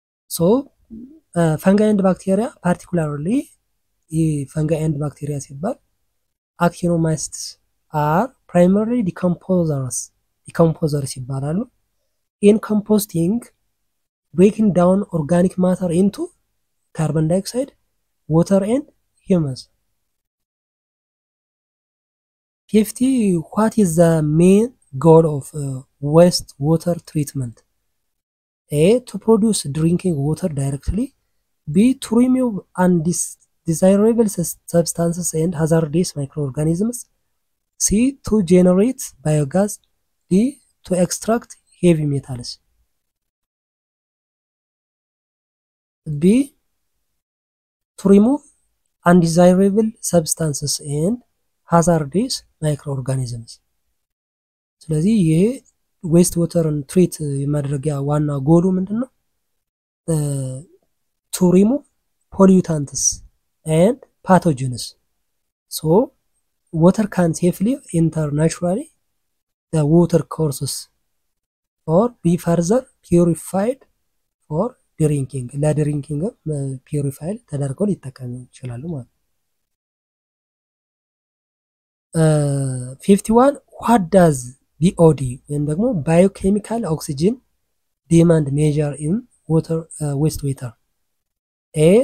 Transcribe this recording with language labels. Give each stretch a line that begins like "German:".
English: ሶ ፈንጋይ ኤንድ ባክቴሪያ ፓርቲኩላርሊ ፈንጋይ ኤንድ ባክቴሪያ ሲባል አክቲኖማይሲትስ አር ፕራይመሪ ዲኮምፖዘርስ ይባላሉ። ኢን ኮምፖስቲንግ breaking down organic matter into carbon dioxide, water and humus. 50. What is the main goal of wastewater treatment? A. To produce drinking water directly. B. To remove undesirable substances and hazardous microorganisms. C. To generate biogas. D. To extract heavy metals. B. To remove undesirable substances and hazardous microorganisms.
Amharic: ስለዚህ ይሄ ዌስት ዋተርን ትሪት የማድረጊያ ዋና ጎሉ ምንድነው?
English: to remove pollutants and pathogens. So water can safely enter naturally the water courses or be further purified for
Amharic: ድሪንኪንግ ለድሪንኪንግ ፒዩሪፋይድ ተደርገው ሊጠቀሙ ይችላሉ ማለት ነው።
English: 51 what does BOD
Amharic: ወይም ደግሞ
English: biochemical oxygen demand measure in wastewater? A.